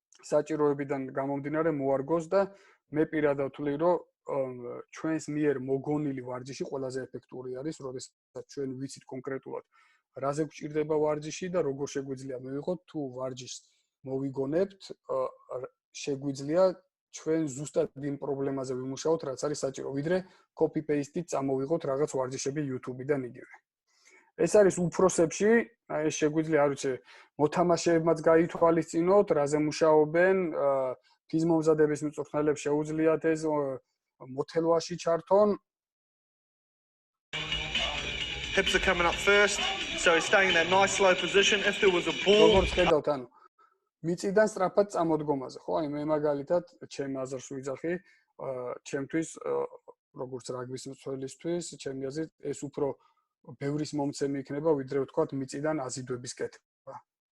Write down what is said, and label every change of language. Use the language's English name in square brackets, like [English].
[Georgian] საჭიროებიდან გამომდინარე მოარგოს და მე პირადად ვთვლი, რომ ჩვენს მიერ მოგონილი ვარჯიში ყველაზე ეფექტური არის, როდესაც ჩვენ ვიცით კონკრეტულად რაზე გვჭირდება ვარჯიში და როგორ შეგვიძლია მივიღოთ, თუ ვარჯიშს მოვიგონებთ, შეგვიძლია ჩვენ ზუსტად იმ პრობლემაზე ვიმუშაოთ, რაც არის საჭირო, ვიდრე copy-paste-ით წამოვიღოთ რაღაც ვარჯიშები YouTube-დან იგივე. ეს არის უფროსებში, ეს შეგვიძლია, არ ვიცი, მოთამაშეებმაც გაითვალისწინოთ, რაზე მუშაობენ, ფიზმომზადების მწვრთნელებს შეუძლიათ ეს მოთელვაში ჩართონ. [English] Hips are coming up first, so he's staying in that nice slow position. If there was a ball, [Georgian] როგორც ხედავთ, ანუ მიწიდან სწრაფად წამოდგომაზე, ხო? აი მე მაგალითად ჩემ აზრს ვიძახი, ჩემთვის როგორც რაგბის მცველისთვის, ჩემი აზრით ეს უფრო ბევრის მომცემი იქნება, ვიდრე ვთქვათ მიწიდან აზიდვების კეთება.